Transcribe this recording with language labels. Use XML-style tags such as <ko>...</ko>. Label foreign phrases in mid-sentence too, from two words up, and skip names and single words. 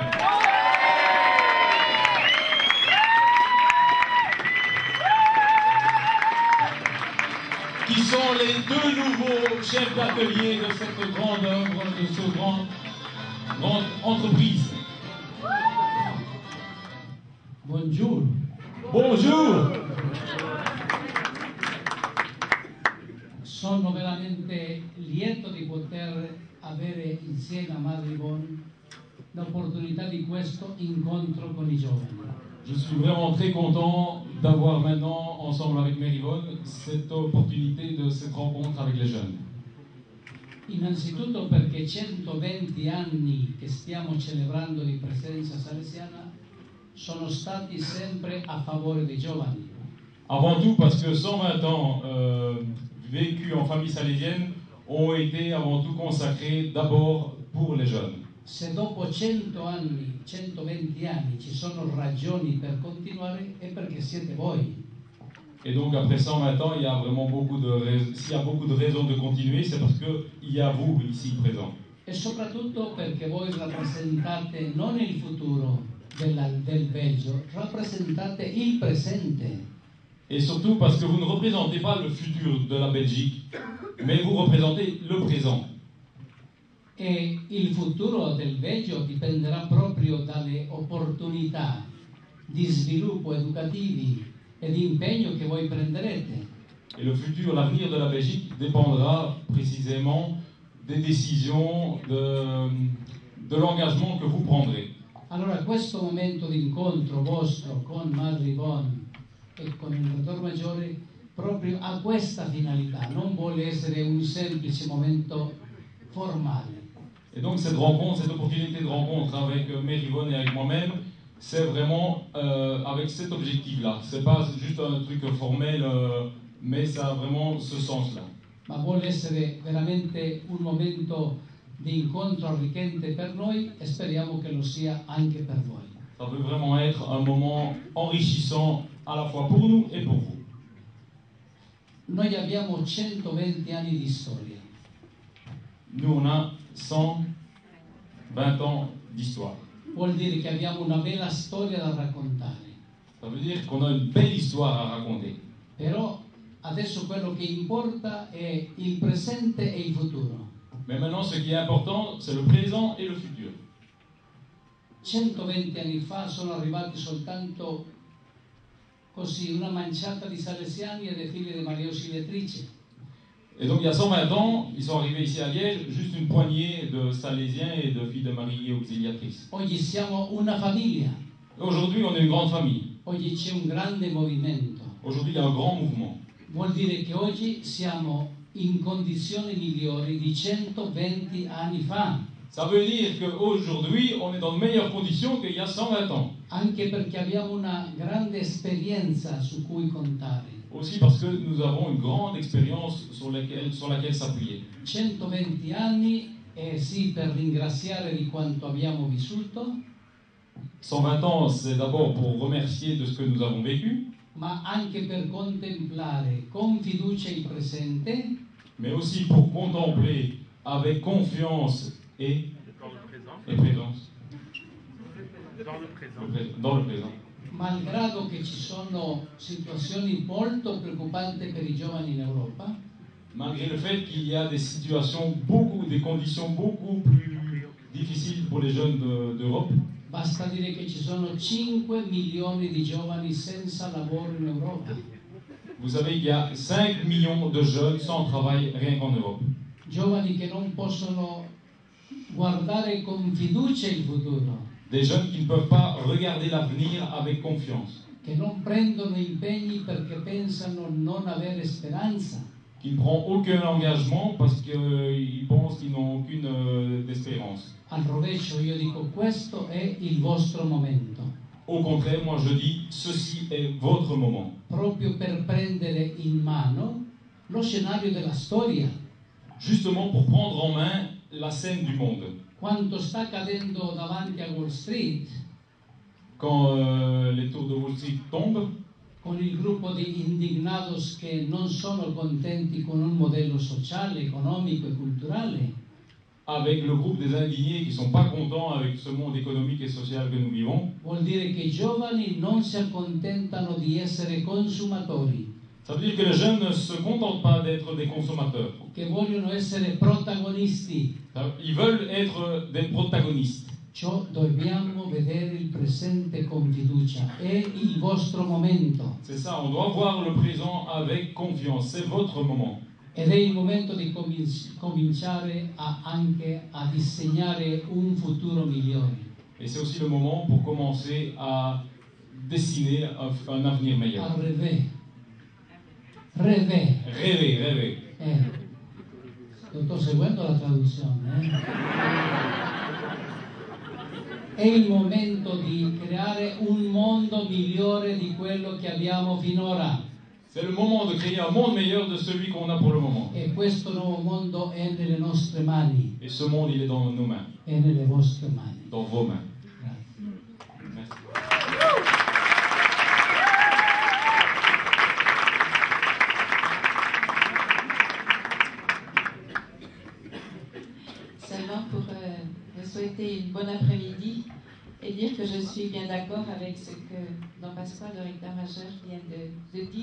<fr>Qui sont les deux nouveaux chefs d'atelier de cette grande œuvre, de cette grande entreprise. Bonjour. Bonjour.</fr> <it>Sono veramente lieto di poter avere insieme a Madre Yvonne l'opportunità di questo incontro con i giovani.</it> <fr>Je suis vraiment très content d'avoir maintenant, ensemble avec Mary Yvonne, cette opportunité de cette rencontre avec les jeunes.</fr> <it>Innanzitutto perché 120 anni che stiamo celebrando di presenza salesiana sono stati sempre a favore dei giovani.</it> <fr>Avant tout parce que 120 ans vécus en famille salésienne ont été avant tout consacrés d'abord pour les jeunes.</fr> <it>Se dopo 100 anni, 120 anni ci sono ragioni per continuare è perché siete voi.</it> <fr>Et donc après 120 ans, il y a vraiment s'il y a beaucoup de raisons de continuer, c'est parce qu'il y a vous ici présents.</fr> <it>E soprattutto perché voi rappresentate non il futuro del Belgio, rappresentate il presente.</it> <fr>Et surtout parce que vous ne représentez pas le futur de la Belgique, mais vous représentez le présent.</fr> <it>E il futuro del Belgio dipenderà proprio dalle opportunità di sviluppo educativi e di impegno che voi prenderete.</it> <fr>Et le futur, l'avenir de la Belgique dépendra précisément des décisions, de l'engagement que vous prendrez.</fr> <it>Allora questo momento di incontro vostro con Madre Yvonne e con il Rettor Maggiore proprio ha questa finalità, non vuole essere un semplice momento formale.</it> <fr>Et donc cette rencontre, cette opportunité de rencontre avec Mary Yvonne et avec moi-même, c'est vraiment avec cet objectif-là. C'est pas juste un truc formel, mais ça a vraiment ce sens-là.</fr> <it>Ma vuole essere veramente un momento di incontro arricchente per noi e speriamo che lo sia anche per voi.</it> <fr>Ça veut vraiment être un moment enrichissant à la fois pour nous et pour vous.</fr> <it>Noi abbiamo 120 anni di storia.</it> <fr>Nous, on a 120 ans d'histoire.</fr> <it>Vuol dire che abbiamo una bella storia da raccontare.</it> <fr>Ça veut dire qu'on a une belle histoire à raconter.</fr> <it>Però adesso quello che importa è il presente e il futuro.</it> <fr>Mais maintenant, ce qui est important, c'est le présent et le futur.</fr> <it>120 anni fa sono arrivati soltanto così una manciata di salesiani e dei figli di Maria Ausiliatrice.</it> <fr>Et donc, il y a 120 ans, ils sont arrivés ici à Liège, juste une poignée de Salésiens et de filles de Marie Auxiliatrice.</fr> <it>Oggi siamo una famiglia.</it> <fr>Aujourd'hui, on est une grande famille.</fr> <it>Oggi c'è un grande movimento.</it> <fr>Aujourd'hui, il y a un grand mouvement.</fr> <it>Vuol dire che oggi siamo in condizioni migliori di 120 anni fa.</it> <fr>Ça veut dire qu'aujourd'hui, on est dans de meilleures conditions qu'il y a 120 ans.</fr> <it>Anche perché abbiamo una grande esperienza su cui contare.</it> <fr>Aussi parce que nous avons une grande expérience sur laquelle s'appuyer.</fr> <it>120 anni e sì, per ringraziare di quanto abbiamo vissuto,</it> <fr>120 ans, c'est d'abord pour remercier de ce que nous avons vécu,</fr> <it>ma anche per contemplare con fiducia il presente</it> <fr>mais aussi pour contempler avec confiance et présence dans le présent.</fr> <it>malgrado che ci sono situazioni molto preoccupanti per i giovani in Europa,</it> <fr>Malgré le fait qu'il y a des situations des conditions beaucoup plus difficiles pour les jeunes d'Europe,</fr> <it>basta dire che ci sono 5 milioni di giovani senza lavoro in Europa.</it> <fr>vous savez qu'il y a 5 millions de jeunes sans travail rien qu'en Europe.</fr> <it>Giovani che non possono guardare con fiducia il futuro,</it> <fr>Des jeunes qui ne peuvent pas regarder l'avenir avec confiance,</fr> <it>che non prendono impegni perché pensano non avere speranza.</it> <fr>qui ne prend aucun engagement parce qu'ils pensent qu'ils n'ont aucune espérance.</fr> <it>Al rovescio io dico questo è il vostro momento,</it> <fr>Au contraire, moi je dis, ceci est votre moment.</fr> <it>proprio per prendere in mano lo scenario della storia.</it> <fr>Justement pour prendre en main la scène du monde.</fr> <it>Quanto sta accadendo davanti a Wall Street,</it> <fr>Quand les tours de Wall Street tombent,</fr> <it>con il gruppo di indignados che non sono contenti con un modello sociale, economico e culturale,</it> <fr>avec le groupe des indignés qui ne sont pas contents avec ce monde économique et social que nous vivons,</fr> <it>vuol dire che i giovani non si accontentano di essere consumatori,</it> <fr>ça veut dire que les jeunes ne se contentent pas d'être des consommateurs.</fr> <it>che vogliono essere protagonisti.</it> <fr>Ils veulent être des protagonistes.</fr> <it>Ciò dobbiamo vedere il presente con fiducia. È il vostro momento.</it> <fr>C'est ça, on doit voir le présent avec confiance. C'est votre moment.</fr> <it>Ed è il momento di cominciare anche a disegnare un futuro migliore.</it> <fr>Et c'est aussi le moment pour commencer à dessiner un avenir meilleur. A rêver. Rêver. Rêver, rêver.</fr> <it>Sto seguendo la traduzione. È il momento di creare un mondo migliore di quello che abbiamo finora.</it> <fr>C'est le moment de créer un monde meilleur de celui qu'on a pour le moment.</fr> <it>E questo nuovo mondo è nelle nostre mani.</it> <fr>Et ce monde, il est dans nos mains,</fr> <it>È nelle vostre mani.</it> <fr>dans vos mains.</fr> <it>Grazie.</it> <fr>Merci. Seulement pour me souhaiter une bonne après-midi et dire que je suis bien d'accord avec ce que Don Pasquale, le recteur majeur, vient de dire.</fr>